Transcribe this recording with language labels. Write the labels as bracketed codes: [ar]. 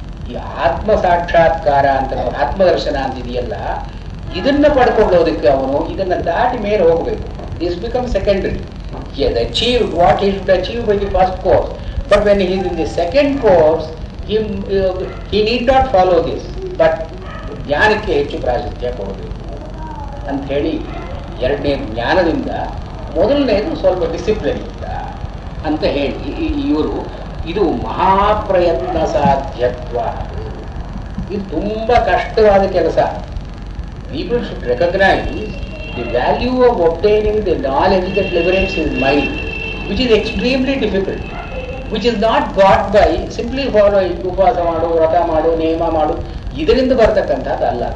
[kn] ಈ ಆತ್ಮ ಸಾಕ್ಷಾತ್ಕಾರ ಅಂತ, ಆತ್ಮದರ್ಶನ ಅಂತಿದೆಯಲ್ಲ, ಇದನ್ನ ಪಡ್ಕೊಳ್ಳೋದಕ್ಕೆ ಅವನು ಇದನ್ನ ದಾಟಿ ಮೇಲೆ ಹೋಗಬೇಕು. [en] This become secondary. He has achieved what he should achieve by the first course, but when he is in the second course, he need not follow this, but [kn] ಜ್ಞಾನಕ್ಕೆ ಹೆಚ್ಚು ಪ್ರಾಶಸ್ತ್ಯ ಕೊಡಬೇಕು ಅಂತ ಹೇಳಿ, ಎರಡನೇ ಜ್ಞಾನದಿಂದ, ಮೊದಲನೇದು ಸ್ವಲ್ಪ ಡಿಸಿಪ್ಲಿನ್ ಇಂದ ಅಂತ ಹೇಳಿ ಇವರು, ಇದು ಮಹಾಪ್ರಯತ್ನ ಸಾಧ್ಯತ್ವ. ಇದು ತುಂಬ ಕಷ್ಟವಾದ ಕೆಲಸ. [en] people should recognise the value of obtaining the knowledge that liberates his mind, which is extremely difficult, which is not got by simply follow, [kn] ಉಪವಾಸ ಮಾಡು, ವ್ರತ ಮಾಡು, ನೇಮ ಮಾಡು, ಇದರಿಂದ ಬರ್ತಕ್ಕಂಥದ್ದು ಅಲ್ಲ.